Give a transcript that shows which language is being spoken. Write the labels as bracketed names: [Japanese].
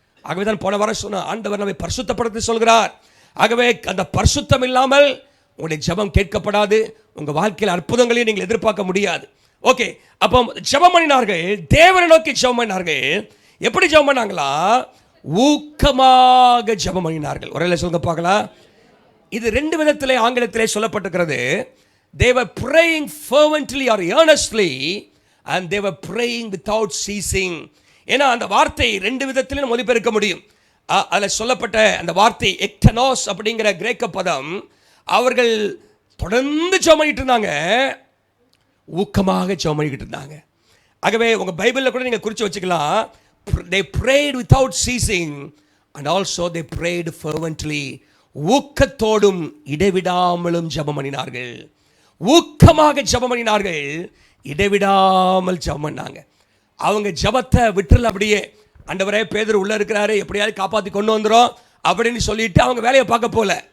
[Tamil] ஆகவே தான் போன வாரம் சொன்ன ஆண்டவர் நம்மை பரிசுத்தப்படுத்தி சொல்கிறார். ஆகவே அந்த பரிசுத்தம் இல்லாமல் உங்களுடைய ஜெபம் கேட்கப்படாது. உங்கள் வாழ்க்கையில் அற்புதங்களையும் நீங்கள் எதிர்பார்க்க முடியாது. ஓகே, அப்போ ஜெபம் பண்ணினார்கள், தேவனை நோக்கி ஜெபம் பண்ணினார்கள். எப்படி ஜெபம் பண்ணாங்களா? ஊக்கமாக ஜெபம் பண்ணினார்கள். ஒரே சொல்லுங்க பார்க்கலாம். இது ரெண்டு விதத்திலே ஆங்கிலத்திலே சொல்லப்பட்டிருக்கிறது. [English] They were praying fervently or earnestly and they were praying without ceasing. [Tamil] ஏன்னா அந்த வார்த்தை ரெண்டு விதத்திலும் மொழிபெயர்க்க முடியும். அதில் சொல்லப்பட்ட அந்த வார்த்தை எக்டனோஸ் அப்படிங்கிற கிரேக்க பதம், அவர்கள் தொடர்ந்து ஜெபம் பண்ணிட்டு இருந்தாங்க, ஊக்கமாக ஜெபம் பண்ணிக்கிட்டு இருந்தாங்க. ஆகவே உங்கள் பைபிளில் கூட நீங்கள் குறித்து வச்சுக்கலாம். [English] They prayed without ceasing and also they prayed fervently. [Tamil] ஊக்கத்தோடும் இடைவிடாமலும் ஜெபம் பண்ணினார்கள். ஊக்கமாக ஜெபம் பண்ணினார்கள், இடைவிடாமல் ஜெபம் பண்ணாங்க. அவங்க ஜெபத்தை விட்டுல அப்படியே, ஆண்டவரே பேதுரு உள்ள இருக்கிறாரு, எப்படியாவது காப்பாற்றி கொண்டு வந்துடும் அப்படின்னு சொல்லிட்டு அவங்க வேலையை பார்க்க போல.